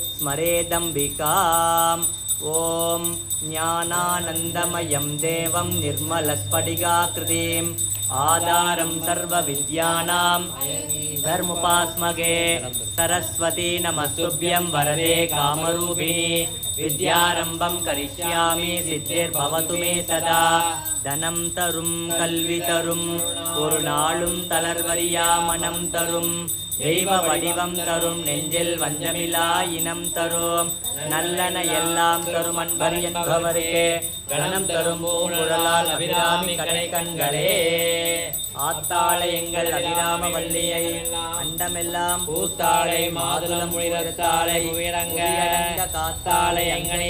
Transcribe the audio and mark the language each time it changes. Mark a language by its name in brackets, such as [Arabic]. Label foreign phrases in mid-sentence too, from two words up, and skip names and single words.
[Sanskrit] स्मरेदम्बिकाम् ॐ ज्ञानानन्दमयं देवं निर्मलस्फटिकाकृतिम् आधारं सर्वविद्यानां धर्मुपास्मगे सरस्वती नमस्तुभ्यं वरदे कामरूपिणी विद्यारम्भं करिष्यामि सिद्धिर्भवतु मे सदा [Tamil] தனம் தரும் கல்வி தரும் ஒரு நாளும் தளர்வரியா மனம் தரும் தெய்வ வடிவம் தரும் நெஞ்சில் வஞ்சமிலா இனம் தரும் நல்லன எல்லாம் தரும் அன்பர் என்பவருக்கே கணம் தரும் பூங்குழலால் அபிராமி கடை கண்களே ஆத்தாளை எங்கள் அபிராம வல்லியை அண்டமெல்லாம் பூத்தாளை மாதுளம் உயிரத்தாளை உயரங்க காத்தாளை எங்கனை